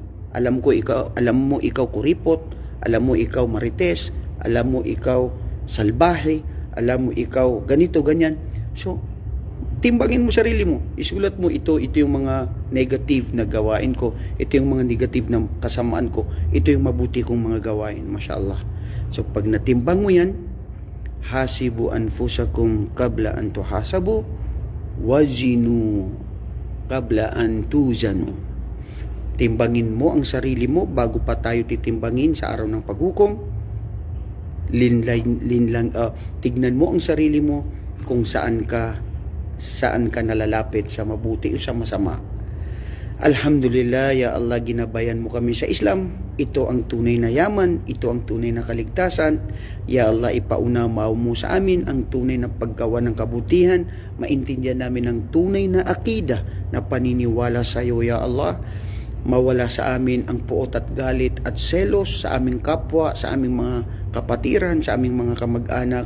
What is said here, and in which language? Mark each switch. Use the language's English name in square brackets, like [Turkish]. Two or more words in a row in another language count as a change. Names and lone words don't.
[Filipino] Alam mo ikaw kuripot, alam mo ikaw marites, alam mo ikaw salbahe, alam mo ikaw ganito, ganyan. So, timbangin mo sarili mo. Isulat mo ito yung mga negative na gawain ko, ito yung mga negative na kasamaan ko, ito yung mabuti kong mga gawain. Mashallah. So, pag natimbang mo yan, [Arabic] حاسبوا أنفسكم قبل أن تحاسبوا، وزنوا قبل أن توزنوا. [Filipino] Timbangin mo ang sarili mo bago pa tayo titimbangin sa araw ng paghukom. Tignan mo ang sarili mo kung saan ka nalalapit, sa mabuti o sa masama. [Arabic] الحمد لله، يا الله, [Filipino] ginabayan mo kami sa Islam. Ito ang tunay na yaman, ito ang tunay na kaligtasan. [Arabic] يا الله, [Filipino] ipaunawa mo sa amin ang tunay na paggawa ng kabutihan. Maintindihan namin ang tunay na akida na paniniwala sa iyo, [Arabic] يا الله. [Filipino] Mawala sa amin ang puot at galit at selos sa aming kapwa, sa aming mga kapatiran, sa aming mga kamag-anak.